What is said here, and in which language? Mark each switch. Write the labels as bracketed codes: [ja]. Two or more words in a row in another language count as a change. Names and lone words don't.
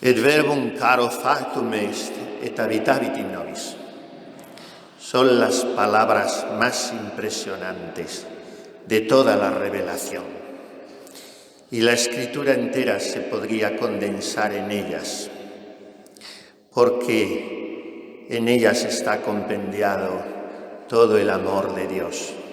[la] Et verbum caro factum est, et habitavit in nobis. [es] Son las palabras más impresionantes de toda la revelación. Y la Escritura entera se podría condensar en ellas, porque en ellas está compendiado todo el amor de Dios.